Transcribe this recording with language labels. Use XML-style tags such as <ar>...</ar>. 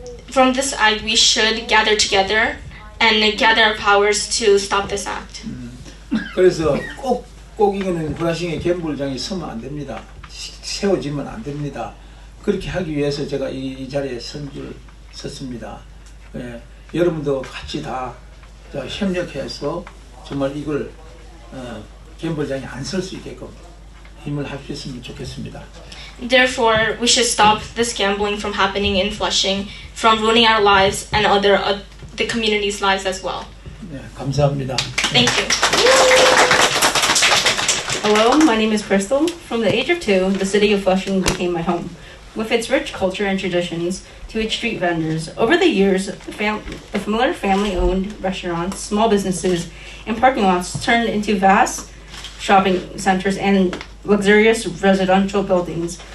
<en>From this act, we should gather together and gather our powers to stop this act.</en> <ko>그래서 꼭 이거는 후라싱의 갬블장이 서면 안 됩니다. 세워지면 안 됩니다. 그렇게 하기 위해서 제가 이 자리에 섰습니다. 예, 여러분도 같이 다 협력해서 정말 이걸 갬블장이 안 설 수 있게끔 힘을 합쳤으면 좋겠습니다.</ko> <en>Therefore, we should stop this gambling from happening in Flushing, from ruining our lives and the community's lives as well.</en> <ko>네, 감사합니다.</ko> <en>Thank you. Hello, my name is Crystal. From the age of 2, the city of Flushing became my home. With its rich culture and traditions to its street vendors, over the years, the familiar family-owned restaurants, small businesses, and parking lots turned into vast shopping centers and luxurious residential buildings.</en>